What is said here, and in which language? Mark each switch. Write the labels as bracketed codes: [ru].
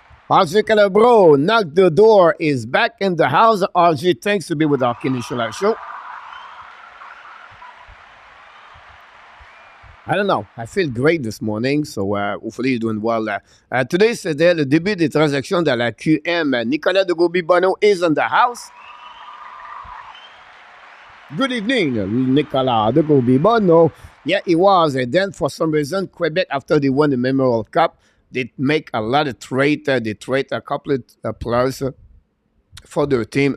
[en] RJ Calabro, Knock the Door is back in the house. RJ, thanks to be with our Hockey Nation Live show. I don't know. I feel great this morning, so hopefully you're doing well. Today, [fr] c'était le début des transactions dans la QM. [en] Nicolas de Goubi-Bonneau is in the house. Good evening, Nicolas de Goubi-Bonneau. Yeah, it was. And then for some reason, Quebec, after they won the Memorial Cup, they make a lot of trade. They trade a couple of players for their team.